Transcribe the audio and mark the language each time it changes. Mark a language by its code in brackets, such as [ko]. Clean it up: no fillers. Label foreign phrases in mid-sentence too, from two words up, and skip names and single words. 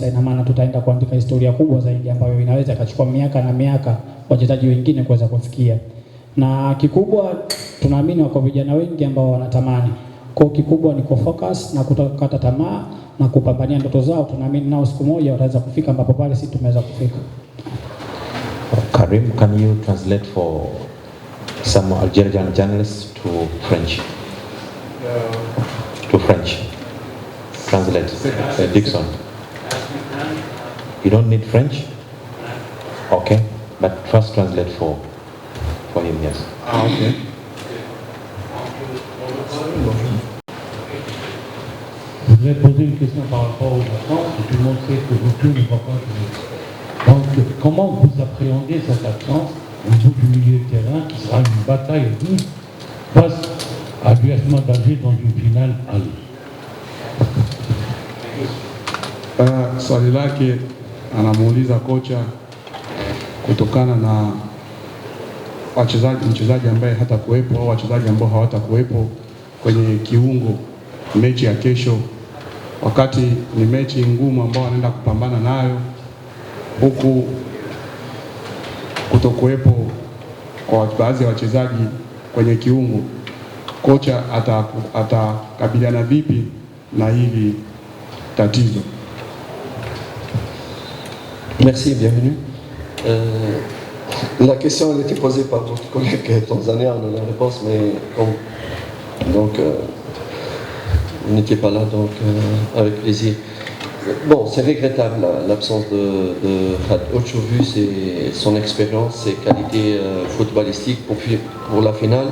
[sw] Ina maana tutaenda kuandika historia kubwa zaidi ambayo inaweza ikachukua miaka na miaka wachezaji wengine kuweza kufikia. Na kikubwa tunaamini wako vijana wengi ambao wanatamani. Kwa kikubwa ni kufocus na kutokata tamaa na kupambania ndoto zao. Tunaamini nao siku moja wataweza kufika ambapo pale sisi tumeweza kufika. [en] Karim, can you translate for some Algerian journalists to French? To French. Translate. Dickson. You don't need French? Okay. But first translate for him, yes. Okay. [fr] Je voudrais poser une question par rapport aux vacances. Tout le monde sait que vous tous ne va pas jouer. Donc, comment vous appréhendez cette absence au bout du milieu de terrain qui sera une bataille rude face à l'USMA d'Alger dans une finale aller? [sw] Swali lake anamuuliza kocha kutokana na mchezaji ambaye hatakuwepo au wachezaji ambao hawatakuwepo kwenye kiungo mechi ya kesho, wakati ni mechi ngumu ambao anaenda kupambana nayo, huku kutokuwepo kwa baadhi ya wachezaji kwenye kiungo. Kocha atakabiliana vipi na hili tatizo? [fr] Merci, bienvenue. La question elle était posée par votre collègue tanzanien, on a la réponse, mais vous n'étiez pas là, donc avec plaisir. Bon, c'est regrettable l'absence de Had Ocho, vu son expérience, ses qualités footballistiques pour la finale.